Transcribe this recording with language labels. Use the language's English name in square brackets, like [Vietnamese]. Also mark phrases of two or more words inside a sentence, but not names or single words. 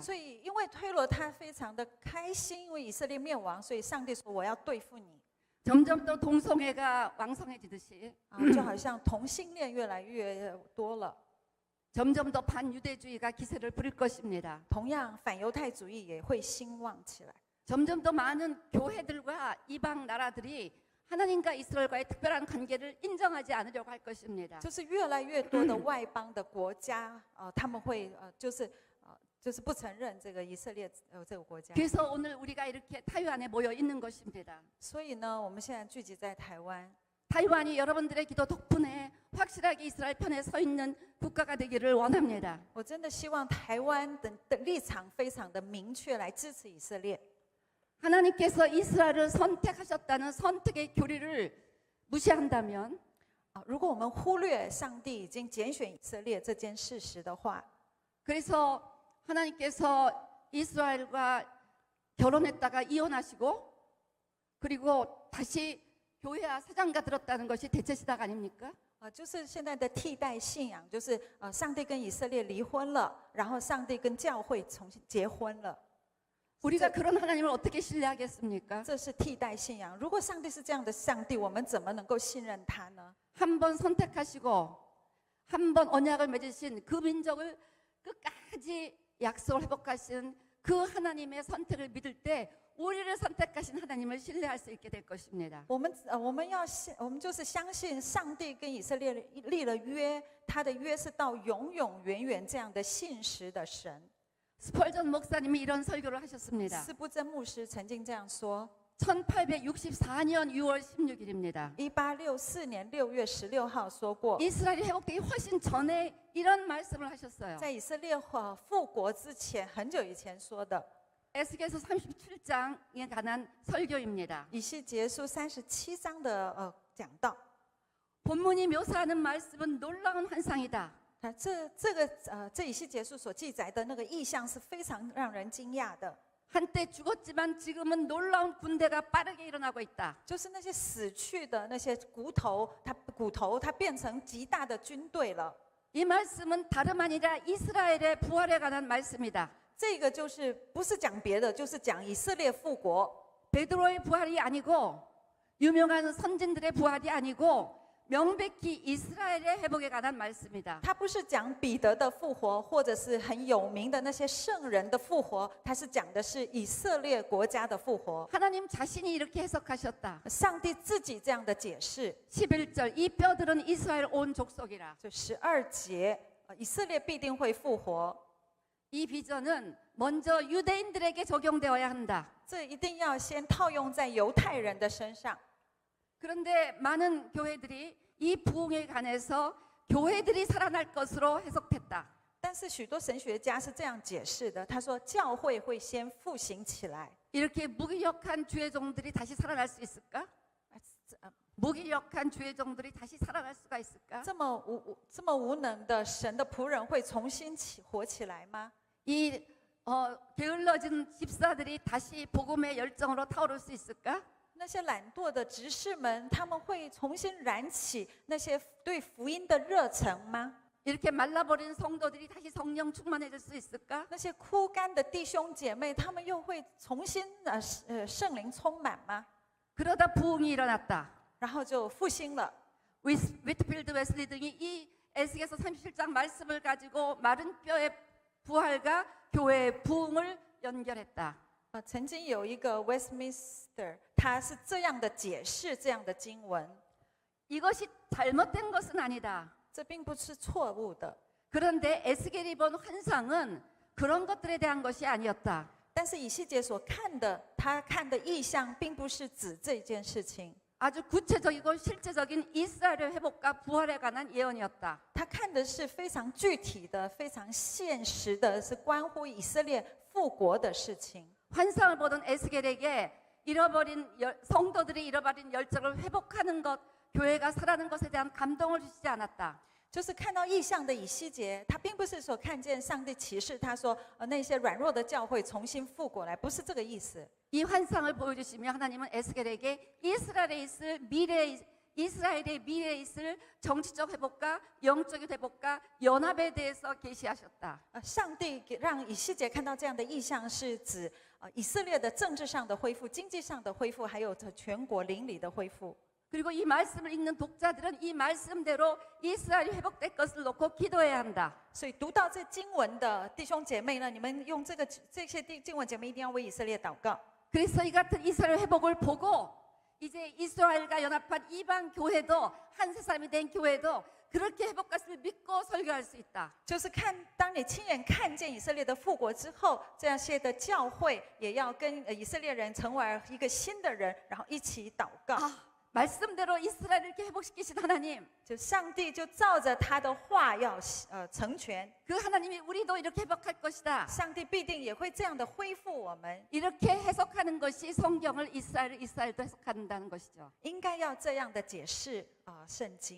[Chinese] 所以，因为推罗他非常的开心，因为以色列灭亡，所以上帝说：“我要对付你。” [Korean] 점점 더 동성애가 왕성해지듯이 [Chinese] 就好像同性恋越来越多了， [Korean] 점점 더 반유대주의가 기세를 부릴 것입니다. [Chinese] 同样反犹太主义也会兴旺起来。 [Korean] 점점 더 많은 교회들과 이방 나라들이 하나님과 이스라엘과의 특별한 관계를 인정하지 않으려고 할 것입니다. [Chinese] 就是越来越多的外邦的国家，他们会就是不承认这个以色列这个国家。 [Korean] 그래서 오늘 우리가 이렇게 타이완에 모여 있는 것입니다. [Chinese] 所以呢，我们现在聚集在台湾， [Korean] 타이완이 여러분들의 기도 덕분에 확실하게 이스라엘 편에 서 있는 국가가 되기를 원합니다. [Chinese] 我真的希望台湾的立场非常的明确，来支持以色列。 [Korean] 하나님께서 이스라엘을 선택하셨다는 선택의 교리를 무시한다면 [Chinese] 如果我们忽略上帝已经拣选以色列这件事实的话， [Korean] 그래서 하나님께서 이스라엘과 결혼했다가 이혼하시고 그리고 다시 교회와 사장가 들었다는 것이 대체 시작 아닙니까? [Chinese] 就是现在的替代信仰，就是上帝跟以色列离婚了，然后上帝跟教会重新结婚了。 [Korean] 우리가 그런 하나님을 어떻게 신뢰하겠습니까? [Chinese] 这是替代信仰。如果上帝是这样的上帝，我们怎么能够信任他呢？ [Korean] 한 번 선택하시고 한 번 언약을 맺으신 그 민족을 끝까지 약속을 회복하신 그 하나님의 선택을 믿을 때 우리를 선택하신 하나님을 신뢰할 수 있게 될 것입니다. [Chinese] 我们就是相信上帝跟以色列立了约，他的约是到永永远远这样的信实的神。 [Korean] 스펄전 목사님이 이런 설교를 하셨습니다. [Chinese] 斯布真牧师曾经这样说。 [Korean] 1864년 6월 16일입니다. [Chinese] 1864 年6月16号说过， [Korean] 이스라엘이 회복되기 훨씬 전에 이런 말씀을 하셨어요. [Chinese] 在以色列复国之前，很久以前说的。 [Korean] 에스겔서 37장에 관한 설교입니다. [Chinese] 以西结书37章的讲道。 [Korean] 본문이 묘사하는 말씀은 놀라운 환상이다. [Chinese] 这以西结书所记载的那个意象是非常让人惊讶的。 [Korean] 한때 죽었지만 지금은 놀라운 군대가 빠르게 일어나고 있다. [Chinese] 就是那些死去的那些骨头，它变成极大的军队了。 [Korean] 이 말씀은 다름 아니라 이스라엘의 부활에 관한 말씀이다. [Chinese] 这个就是不是讲别的，就是讲以色列复国。 [Korean] 베드로의 부활이 아니고 유명한 선진들의 부활이 아니고 명백히 이스라엘의 회복에 관한 말씀이다. [Chinese] 他不是讲彼得的复活，或者是很有名的那些圣人的复活，他是讲的是以色列国家的复活。 [Korean] 하나님 자신이 이렇게 해석하셨다. [Chinese] 上帝自己这样的解释。 [Korean] 11절 이 뼈들은 이스라엘 온 족속이라. [Chinese] 就12节， 以色列必定会复活。 [Korean] 이 비전은 먼저 유대인들에게 적용되어야 한다. [Chinese] 这一定要先套用在犹太人的身上。 [Korean] 그런데 많은 교회들이 이 부흥에 관해서 교회들이 살아날 것으로 해석했다. [Chinese] 但是许多神学家是这样解释的，他说教会会先复兴起来。 [Korean] 이렇게 무기력한 주의 종들이 다시 살아날 수 있을까? 무기력한 주의 종들이 다시 살아날 수가 있을까? [Chinese] 这么无能的神的仆人会重新活起来吗？ [Korean] 이 게을러진 집사들이 다시 복음의 열정으로 타오를 수 있을까? [Chinese] 那些懒惰的执事们，他们会重新燃起那些对福音的热忱吗？ [Korean] 이렇게 말라버린 성도들이 다시 성령 충만해질 수 있을까? [Chinese] 那些枯干的弟兄姐妹，他们又会重新圣灵充满吗？ [Korean] 그러다 부흥이 일어났다. [Chinese] 然后就复兴了。 [Korean] 위트필드 웨슬리 등이 이 에스겔서 37장 말씀을 가지고 마른 뼈의 부활과 교회의 부흥을 연결했다. [Chinese] 曾经有一个 Westminster， 他是这样的解释这样的经文， [Korean] 이것이 잘못된 것은 아니다. [Chinese] 这并不是错误的。 [Korean] 그런데 에스겔이 본 환상은 그런 것들에 대한 것이 아니었다. [Chinese] 但是以西结所看的，他看的意象，并不是指这件事情。 [Korean] 아주 구체적이고 실제적인 이스라엘의 회복과 부활에 관한 예언이었다. [Chinese] 他看的是非常具体的、非常现实的，是关乎以色列复国的事情。 [Korean] 환상을 보던 에스겔에게 성도들이 잃어버린 열정을 회복하는 것, 교회가 살아나는 것에 대한 감동을 주시지 않았다. [Chinese] 就是看到异象的以西结，他并不是说看见上帝启示他说，那些软弱的教会重新复过来，不是这个意思。 [Korean] 이 환상을 보여주시며 하나님은 에스겔에게 이스라엘의 미래에 있을 정치적 회복과 영적인 회복과 연합에 대해서 계시하셨다. [Chinese] 上帝让以西结看到这样的意象，是指以色列的政治上的恢复、经济上的恢复，还有全国邻里的恢复。 [Korean] 그리고 이 말씀을 읽는 독자들은 이 말씀대로 이스라엘이 회복될 것을 놓고 기도해야 한다. [Chinese] 所以读到这经文的弟兄姐妹呢，你们用这些经文姐妹一定要为以色列祷告。 [Korean] 그래서 이 같은 이스라엘 회복을 보고 이제 이스라엘과 연합한 이방 교회도 한 세 사람이 된 교회도 그렇게 회복할 수 믿고 설교할 수 있다. [Chinese] 就是当你亲眼看见以色列的复国之后，这些的教会也要跟以色列人成为一个新的人，然后一起祷告。 [Korean] 말씀대로 이스라엘을 이렇게 회복시키신 하나님, [Chinese] 就上帝就照着他的话要成全， [Korean] 그 하나님이 우리도 이렇게 회복할 것이다. [Chinese] 上帝必定也会这样的恢复我们。 [Korean] 이렇게 해석하는 것이 성경을 이스라엘도 해석한다는 것이죠. [Chinese] 应该要这样的解释圣经。